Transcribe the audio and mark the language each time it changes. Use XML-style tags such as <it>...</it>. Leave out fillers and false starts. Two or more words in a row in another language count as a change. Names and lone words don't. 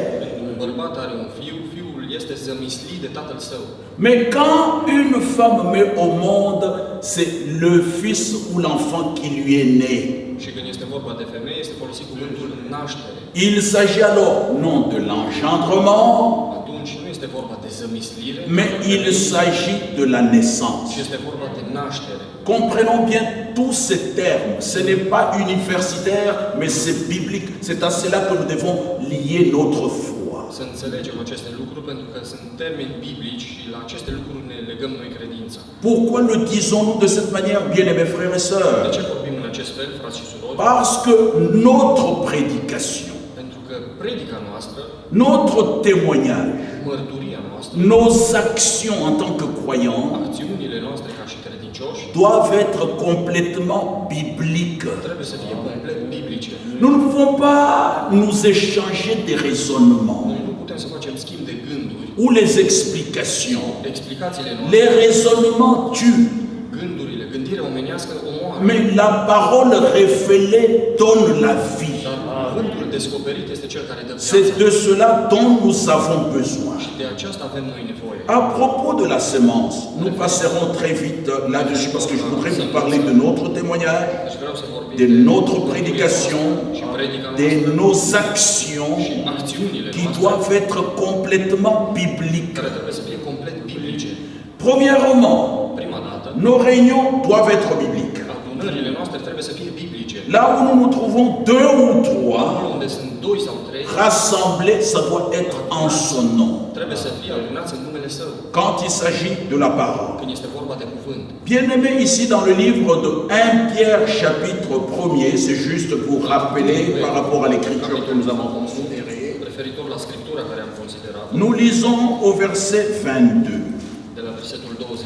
<ro>Un bărbat are un fiu, fiul este zămislit de tatăl său.</ro> <fr>Mais quand une femme met au monde, c'est le fils ou l'enfant qui lui est né.</fr> <ro>Și când este vorba de femeie, este folosit cuvântul naștere.</ro> <fr>Il s'agit alors non de l'engendrement,</fr> <ro>Atunci nu este vorba de zămislire,</ro> <fr>mais il s'agit de la naissance.</fr> <ro>ci este vorba de naștere.</ro> <fr>Comprenons bien tous ces termes. Ce n'est pas universitaire, mais c'est biblique. C'est à cela que nous devons lier notre foi.</fr> <ro>Să înțelegem aceste lucruri pentru că sunt termeni biblici și la aceste lucruri ne legăm noi credința.</ro> <fr>Pourquoi le disons-nous de cette manière, bien-aimés frères et</fr> <ro>De</ro> <fr>sœurs?</fr> <ro>ce vorbim în acest fel, frați și surori?</ro> <fr>Parce que notre prédication,</fr> <ro>Pentru că predica noastră,</ro> <fr>notre témoignage,</fr> <ro>mărturia noastră,</ro> <fr>nos actions en tant que croyants</fr> <ro>acțiunile noastre ca și credincioși</ro> <fr>doivent être complètement bibliques.</fr> <ro>trebuie să fie complet biblice.</ro> <fr>Nous ne pouvons pas nous échanger des raisonnements</fr> <ro>Noi nu putem să facem schimb de gânduri,</ro> <fr>ou les explications.</fr> <ro>explicațiile noastre.</ro> <fr>Les raisonnements tuent,</fr> <ro>Gândurile, gândirea omenească omoară.</ro> <fr>mais la parole révélée donne la vie.</fr> <ro>Dar cuvântul descoperit este cel care dă</ro> <fr>C'est</fr> <ro>viață.</ro> <fr>de cela dont nous avons besoin.</fr> <ro>Și de aceasta avem noi nevoie.</ro> <fr>À propos de la sémence, nous passerons très vite là-dessus parce que je voudrais vous parler de notre témoignage,</fr> <ro>Deci vreau să vorbim</ro> <fr>de notre prédication,</fr> <ro>și predica</ro> <fr>de</fr> <ro>noastră</ro> <fr>nos actions</fr> <ro>și acțiunile</ro> <fr>qui</fr> <ro>noastre</ro> <fr>doivent être complètement bibliques.</fr> <ro>care trebuie să fie complet biblice.</ro> <fr>Premièrement,</fr> <ro>Prima dată,</ro> <fr>nos réunions doivent être bibliques.</fr> <ro>adunările noastre trebuie să fie biblice.</ro> <fr>Là où nous nous trouvons deux ou</fr> <ro>Acolo</ro> <fr>trois</fr> <ro>unde sunt 2 sau 3,</ro> <fr>rassemblés, ça doit être en son nom.</fr> <ro>trebuie să fie adunați în numele Său.</ro> <fr>Quand il s'agit de la parole.</fr> <ro>Când este vorba de cuvânt.</ro> <fr>Bien-aimés, ici dans le livre de 1 Pierre chapitre 1er, c'est juste pour rappeler par rapport à l'écriture que nous avons considérée.</fr> <ro>Referitor la Scriptura care am considerat,</ro> <fr>Nous lisons au verset 22.</fr> <ro>de la versetul 20.</ro>